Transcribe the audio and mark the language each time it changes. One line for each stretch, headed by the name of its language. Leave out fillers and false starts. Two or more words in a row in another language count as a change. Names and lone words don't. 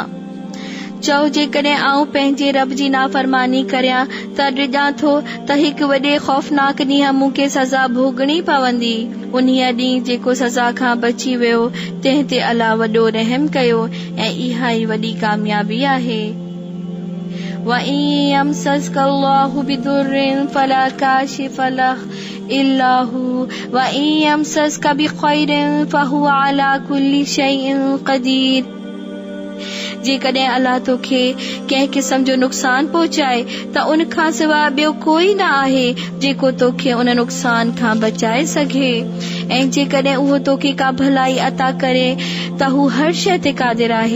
Sindhi: चओ जेकॾहिं आऊं पंहिंजे रब जी नाफ़रमानी करियां त ॾिजां थो त हिकु वॾे ख़ौफ़नाक ॾींहुं मूंखे सज़ा भोगणी पवंदी। उन्हीअ ॾींहुं जेको सज़ा खां बची वियो तंहिं ते अलाह वॾो रहम कयो ऐं इहा ई वॾी कामयाबी आहे।
Arabic: وَإِن يَمْسَسْكَ اللَّهُ بِضُرٍّ فَلَا كَاشِفَ لَهُ إِلَّا هُوَ وَإِن يَمْسَسْكَ بِخَيْرٍ فَهُوَ عَلَى كُلِّ شَيْءٍ قَدِيرٌ।
Sindhi: जेकॾहिं अल्लाह तोखे कंहिं क़िस्म जो नुक़सान पहुचाए त उन खां सवाइ ॿियो कोई न आहे जेको तोखे उन नुक़सान खां बचाए सघे। ऐं जेकॾहिं उहो तोखे का भलाई अता करे त हू हर शइ ते क़ादिर आहे।